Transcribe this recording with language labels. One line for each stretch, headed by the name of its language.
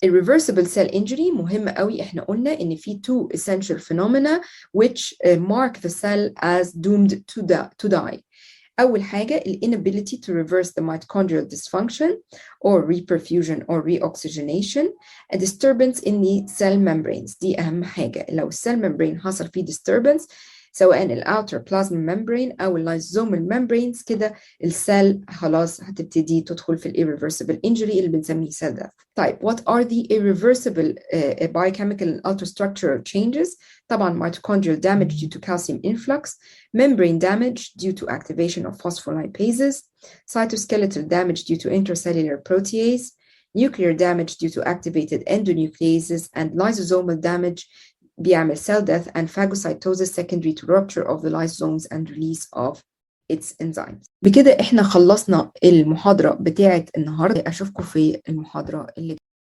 English: Irreversible cell injury
Arabic: مهم قوي، احنا قلنا ان في
English: two essential phenomena which mark the cell as doomed to die.
Arabic: أول حاجة
English: inability to reverse the mitochondrial dysfunction or reperfusion or reoxygenation. A disturbance in the cell membranes
Arabic: دي أهم حاجة. لو الcell membrane حصل فيه disturbance سواء الأوتر بلازما ممبرين أو اللايزومال ممبرينز كده السيل خلاص هتبتدي تدخل في irreversible injury اللي بنسميه cell death.
English: طيب what are the irreversible biochemical and ultrastructural changes؟ طبعا mitochondrial damage due to calcium influx, membrane damage due to activation of phospholipases, cytoskeletal damage due to intracellular protease, nuclear damage due to activated endonucleases, and lysosomal damage بيعمل cell death and phagocytosis secondary to rupture of the lysosomes and release of its enzymes.
Arabic: بكده احنا خلصنا المحاضرة بتاعة النهاردة. اشوفكم في المحاضرة اللي